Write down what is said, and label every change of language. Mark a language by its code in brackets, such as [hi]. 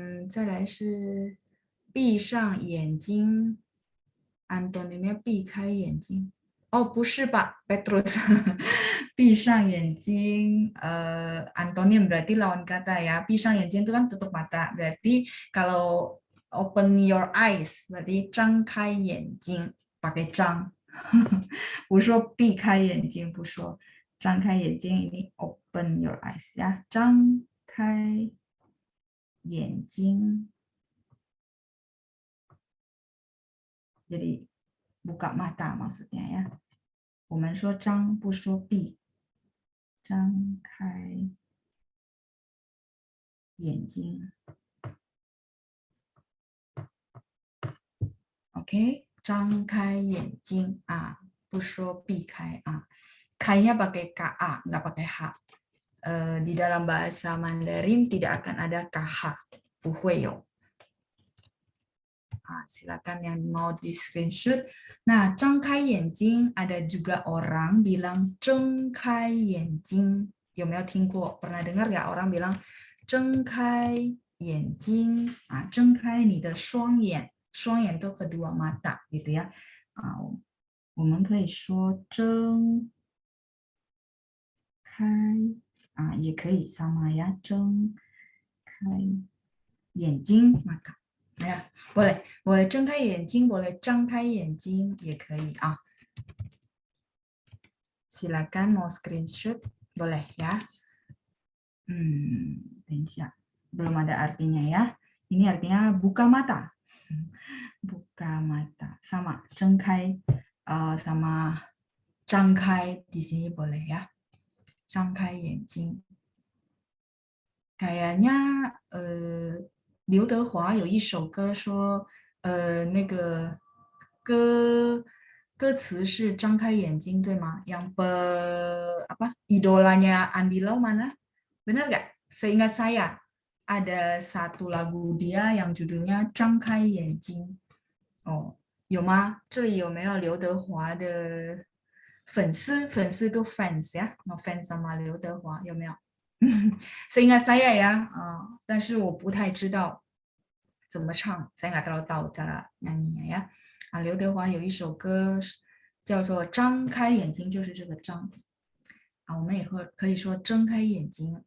[zh] 再来是闭上眼睛 antonimnya 避开眼睛. [id] Oh, 不是吧, Petrus. 闭上眼睛, antonim berarti lawan kata ya. [zh] 闭上眼睛 [id] itu kan tutup mata. Berarti kalau [en] open your eyes, [id] berarti [zh] 张开眼睛, [id] pakai 张. [zh] 不说避开眼睛，不说张开眼睛，ini [en] open your eyes [zh] ya，张开眼睛。 [id] Jadi buka mata maksudnya ya. [zh] 我们说张不说闭，张开眼睛。 [id] OK， [zh] 张开眼睛不说避开 [id] 开-nya pakai ka, nggak pakai h. Di dalam bahasa Mandarin tidak akan ada kh, [zh] 不会有. [id] Silakan yang mau di screenshot. Nah, [zh] 睁开眼睛 [id] ada juga orang bilang 睁开眼睛. [zh] 有没有听过? [id] Pernah dengar nggak orang bilang [zh] 睁开眼睛? 睁开你的双眼.双眼 [id] itu kedua mata gitu ya. [zh] 我们可以说睁开也可以 [id] sama ya. 睁开眼睛 mata. Ya, boleh. Boleh [zh] 睁开眼睛, [id] boleh [zh] 张开眼睛 也可以 [id] Silakan mau screenshot, boleh ya. [zh] 等一下, [id] belum ada artinya ya. Ini artinya buka mata. Buka mata. Sama 睁开 sama 张开 di sini boleh ya. [zh] 张开眼睛. Kayaknya 刘德华有一首歌说，那个歌词是张开眼睛，对吗？ [id] Yang apa idolanya Andy Lau mana? Benar nggak? Seingat saya. ada satu lagu dia yang judulnya [zh] 张开眼睛 哦，有吗？这里有没有刘德华的粉丝？粉丝都 fans 呀， [id] no fans sama [zh] 刘德华有没有？ [id] Seingat saya ya， [zh] 但是我不太知道怎么唱， [id] saya nggak tahu tahu cara nyanyinya ya。 [zh] 啊，刘德华有一首歌叫做《张开眼睛》，就是这个张。啊，我们也可以说睁开眼睛。